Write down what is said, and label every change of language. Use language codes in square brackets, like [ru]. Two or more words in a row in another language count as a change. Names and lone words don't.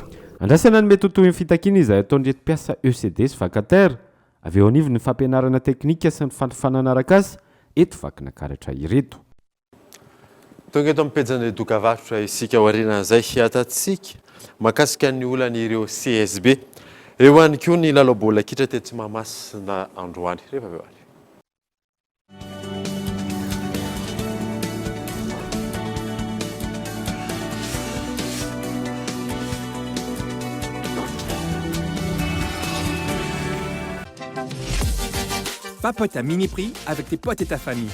[mg] andrasana ny mety ho toy ny fitakiana izay ataon'ny reto mpiasa ECD sy vakatera avy eo anivony ny fampianarana teknika sy ny fanfanana arak'asa eto vakina karatra ireto tonga eto amin'ny pejany dokavarotra isika aoriana zay hiatatsika mahakasika ny olany ireo CSB eo any koa ny lalao-baolina kitra tetsy Mahamasina androany rehefa avy eo any [fr] Papote à mini prix avec tes potes et ta famille.